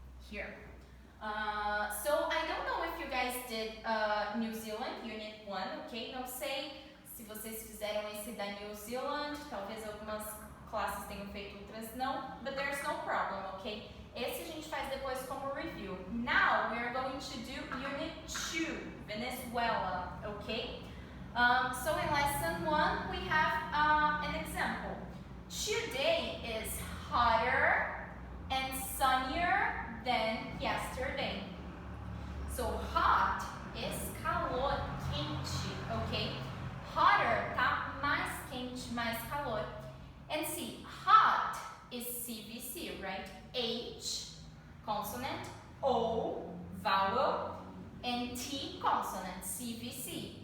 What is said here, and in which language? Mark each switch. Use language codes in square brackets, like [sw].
[en] Here. So I don't know if you guys did New Zealand Unit 1, ok? [pt] Não sei se vocês fizeram esse da New Zealand, talvez algumas classes tenham feito, outras não, [en] but there's no problem, [pt] ok? Esse a gente faz depois como review. [en] Now we are going to do Unit 2, Venezuela, ok? So in lesson 1 we have an example. Today is hotter and sunnier than yesterday. So hot is [pt] calor, quente, [en] ok? [pt] Hotter tá mais quente, mais calor. [en] And see, hot is CVC, right? H, consonant, O, vowel, and T, consonant, CVC.